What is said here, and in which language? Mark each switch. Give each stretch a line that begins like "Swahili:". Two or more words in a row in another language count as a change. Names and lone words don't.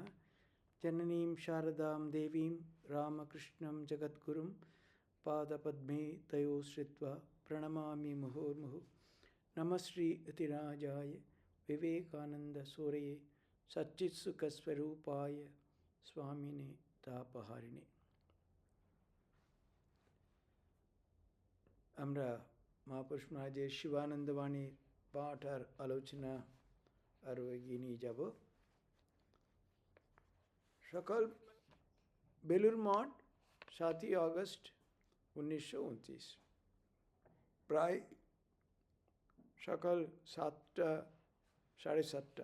Sanskrit: जननीं शारदां देवीं रामकृष्णं जगद्गुरुं पादपद्मे तयो श्रित्वा प्रणमामि मुहुर्मुहुः। नमः श्री अतिराजाय विवेकानन्दसूरये सच्चित्सुखस्वरूपाय स्वामिने तापहारिणे।
Bangla: আমরা মহাপুরুষ মহারাজের শিবানন্দবাণীর পাঠ আর আলোচনা আরও এগিয়ে নিয়ে যাব। সকাল বেলুর মঠ 7ই আগস্ট 1929, প্রায় সকাল 7টা 7:30।